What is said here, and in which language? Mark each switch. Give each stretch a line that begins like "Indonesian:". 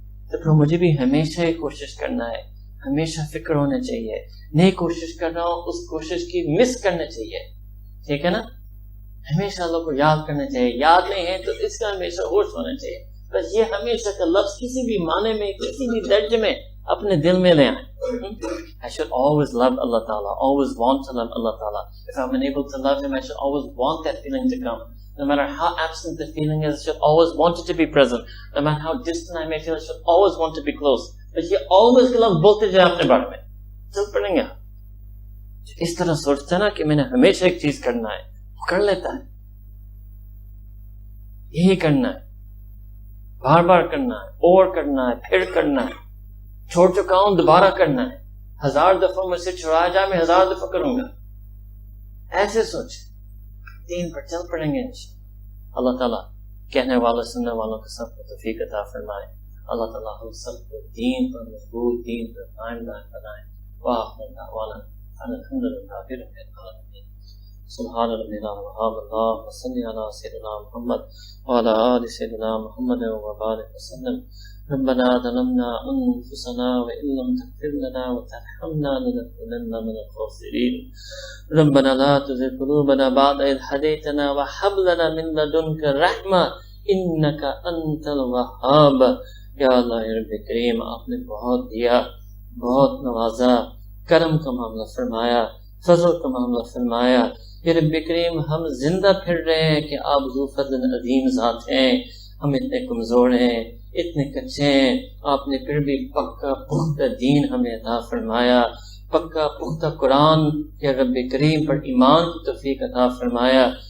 Urdu: تو پھر مجھے بھی ہمیشہ ہی کوشش کرنا ہے، ہمیشہ فکر ہونا چاہیے. نئی کوشش کر رہا ہوں، اس کوشش کی مس کرنا چاہیے، ٹھیک ہے نا. ہمیشہ اللہ کو یاد کرنا چاہیے، یاد نہیں ہے تو اس کا ہمیشہ ہوش ہونا چاہیے. بس یہ ہمیشہ کا لفظ کسی بھی معنی میں، کسی بھی درجے میں اپنے دل میں لے آئیں.
English: I should always love Allah Ta'ala, always want to love Allah Ta'ala. If I'm unable to love Him, I should always want that feeling to come. No matter how absent the feeling is, I should always want it to be present. No matter how distant I may feel, I should always want to be close.
Urdu: But یہ always کا لفظ بولتے جائے اپنے بارے میں، چل پڑیں گے. اس طرح سوچتا ہے نا کہ میں نے ہمیشہ ایک چیز کرنا ہے، کر لیتا ہے. یہی کرنا ہے، بار بار کرنا ہے، اور کرنا ہے، پھر کرنا ہے. چھوڑ چکا ہوں دوبارہ کرنا ہے. 1000 دفعہ مجھ سے چھڑایا جائے میں 1000 دفعہ کروں گا. ایسے سوچ دین پر چل پڑیں گے انشاءاللہ. اللہ تعالیٰ کہنے والوں سننے والوں کو سب کو توفیق عطا فرمائے. اللہ تعالیٰ ہم سب کو دین پر مضبوط، دین پر قائم بنائے.
Arabic: وآخر دعوانا الحمد للہ رب العالمین. سبحان ربنا وبحمدہ، اللهم صل علی سیدنا محمد وعلى آل سیدنا محمد وبارک وسلم. ربنا ظلمنا انفسنا وان لم تغفر لنا وترحمنا لنكونن من الخاسرین. ربنا لا تزغ قلوبنا بعد إذ هديتنا وهب لنا من لدنك رحمة إنك أنت الوهاب.
Urdu: یا اللہ رب کریم، آپ نے بہت دیا، بہت نوازا، کرم کا معاملہ فرمایا، فضل کا معاملہ فرمایا. یا رب کریم، ہم زندہ پھر رہے ہیں کہ آپ ذو فضل عظیم ذات ہیں. ہم اتنے کمزور ہیں، اتنے کچے ہیں، آپ نے پھر بھی پکا پختہ دین ہمیں عطا فرمایا، پکا پختہ قرآن یا رب کریم پر ایمان کی توفیق عطا فرمایا.